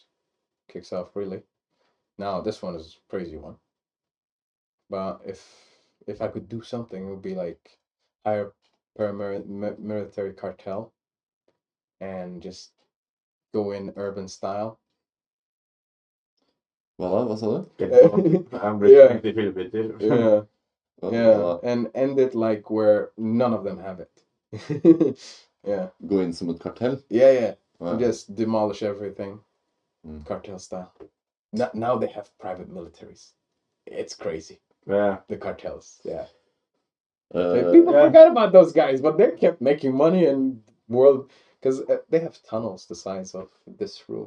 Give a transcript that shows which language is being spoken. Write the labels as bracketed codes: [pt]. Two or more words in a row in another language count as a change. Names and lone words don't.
[en] Kicks off really. Now this one is a crazy one. But if I could do something, it would be like hire paramilitary cartel and just go in urban style. [no] Hva sa du? [en] And end it like where none of them have it. [no] Gå in som ett kartell? [en] Yeah. Just demolish everything. Cartel style. Now they have private militaries. It's crazy. Yeah. The cartels. Yeah. People forgot about those guys, but they kept making money and because they have tunnels the size of this room.